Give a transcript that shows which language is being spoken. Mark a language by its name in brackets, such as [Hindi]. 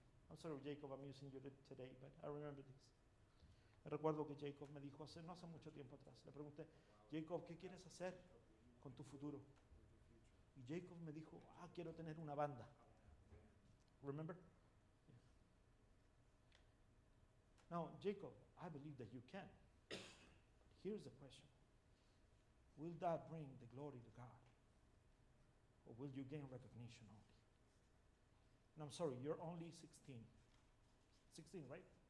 [English] I'm sorry, Jacob, I'm using you today, but I remember this. [Spanish] Recuerdo que Jacob me dijo no hace mucho tiempo atrás. Le pregunté, Jacob, ¿qué quieres hacer con tu futuro? Y Jacob me dijo, quiero tener una banda. [English] Remember? Yeah. Now, Jacob, I believe that you can. But here's the question. Will that bring the glory to God? Or will you gain recognition only? And I'm sorry, you're only 16. 16, right?